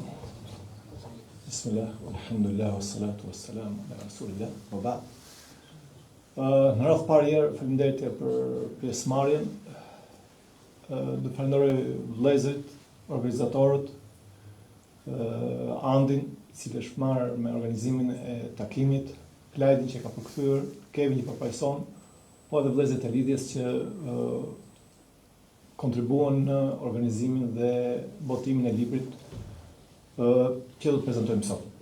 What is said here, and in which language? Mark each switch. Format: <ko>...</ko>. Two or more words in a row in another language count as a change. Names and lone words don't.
<ar>بسم الله، الحمد لله، والصلاة والسلام على رسول الله. وبعد.</ar> <sq>Në radhë parë herë faleminderit për pjesëmarrjen. Do falenderoj vëllezërit, organizatorët, Andin, i cili është marrë me organizimin e takimit, Klajdin që ka përkthyer, Kevin që përfaqëson, po edhe vëllezërit e lidhjes që kontribuon në organizimin dhe botimin e librit që do të prezantojmë sot.</sq>